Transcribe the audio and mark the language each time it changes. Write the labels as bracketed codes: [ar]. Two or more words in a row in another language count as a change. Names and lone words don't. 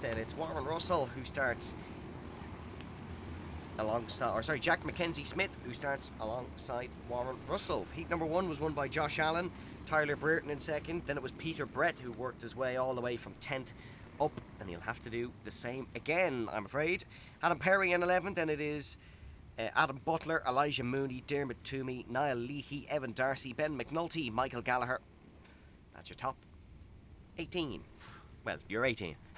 [en] And it's Warren Russell who starts alongside, or sorry, Jack Mackenzie Smith, who starts alongside Warren Russell. Heat number 1 was won by Josh Allen, Tyler Brereton in second. Then it was Peter Brett who worked his way all the way from 10th up, and he'll have to do the same again, I'm afraid. Adam Perry in 11th, then it is Adam Butler, Elijah Mooney, Dermot Toomey, Niall Leahy, Evan Darcy, Ben McNulty, Michael Gallagher. That's your top 18. Well, you're 18.